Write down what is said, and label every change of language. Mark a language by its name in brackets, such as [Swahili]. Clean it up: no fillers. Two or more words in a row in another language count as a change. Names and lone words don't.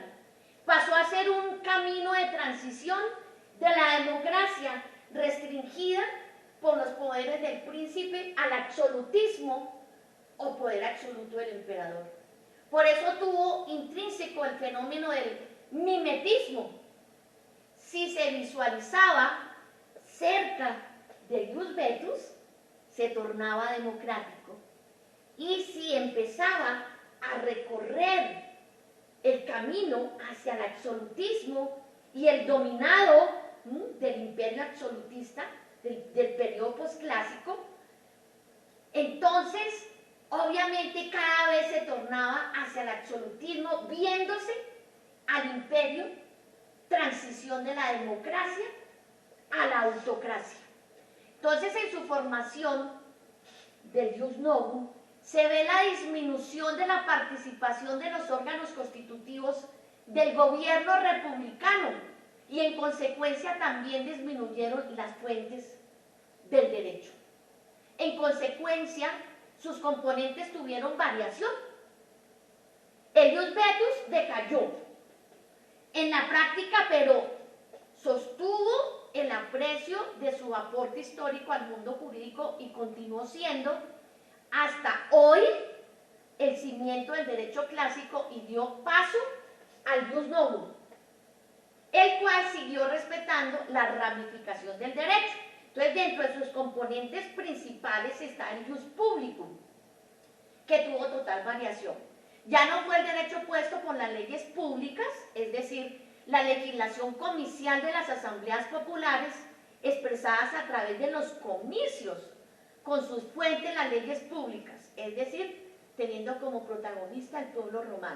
[Spanish] Pasó a ser un camino de transición de la democracia restringida por los poderes del príncipe al absolutismo o poder absoluto del emperador. Por eso tuvo intrínseco el fenómeno del mimetismo. Si se visualizaba cerca del [Latin] ius vetus, [Spanish] se tornaba democrático, y si empezaba a recorrer el camino hacia el absolutismo y el dominado del imperio absolutista del periodo posclásico, entonces obviamente cada vez se tornaba hacia el absolutismo, viéndose al imperio, transición de la democracia a la autocracia. Entonces, en su formación del [Latin] ius novum [Spanish] se ve la disminución de la participación de los órganos constitutivos del gobierno republicano, y en consecuencia también disminuyeron las fuentes del derecho. En consecuencia, sus componentes tuvieron variación. El [Latin] ius vetus [Spanish] decayó en la práctica, pero sostuvo el aprecio de su aporte histórico al mundo jurídico y continuó siendo hasta hoy el cimiento del derecho clásico y dio paso al [Latin] ius novum, [Spanish] el cual siguió respetando la ramificación del derecho. Entonces, dentro de sus componentes principales está el [Latin] ius publicum, [Spanish] que tuvo total variación. Ya no fue el derecho puesto por las leyes públicas, es decir, la legislación comicial de las asambleas populares expresadas a través de los comicios, con sus fuentes las leyes públicas, es decir, teniendo como protagonista el pueblo romano.